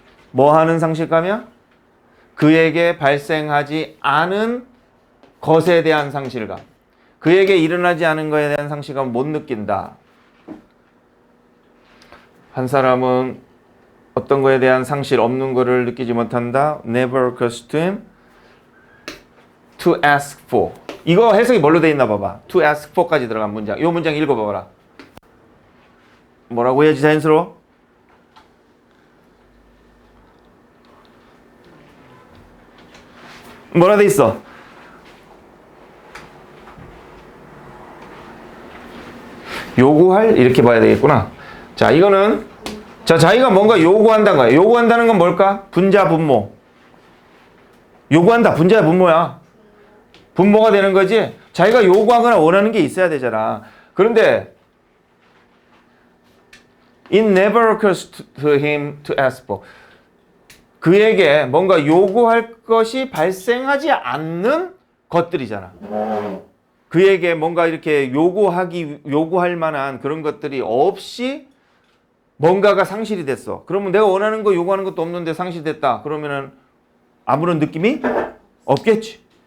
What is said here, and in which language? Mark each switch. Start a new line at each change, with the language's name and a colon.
Korean: 뭐 하는 상실감이야? 그에게 발생하지 않은 것에 대한 상실감. 그에게 일어나지 않은 것에 대한 상실감을 못 느낀다. 한 사람은 어떤 것에 대한 상실 없는 것을 느끼지 못한다.
English: Never occurs to him to ask for.
Korean: 이거 해석이 뭘로 돼 있나 봐봐. To ask for까지 들어간 문장. 이 문장 읽어봐봐라. 뭐라고 해야지 자연스러워? 뭐라 돼 있어? 요구할 이렇게 봐야 되겠구나. 자, 이거는 자, 자기가 뭔가 요구한다는 거야. 요구한다는 건 뭘까? 분자 분모. 요구한다. 분자야 분모야. 분모가 되는 거지. 자기가 요구하거나 원하는 게 있어야 되잖아. 그런데
English: It never occurs to him to ask for.
Korean: 그에게 뭔가 요구할 것이 발생하지 않는 것들이잖아. 그에게 뭔가 이렇게 요구할 만한 그런 것들이 없이 뭔가가 상실이 됐어. 그러면 내가 원하는 거 요구하는 것도 없는데 상실됐다. 그러면은 아무런 느낌이 없겠지.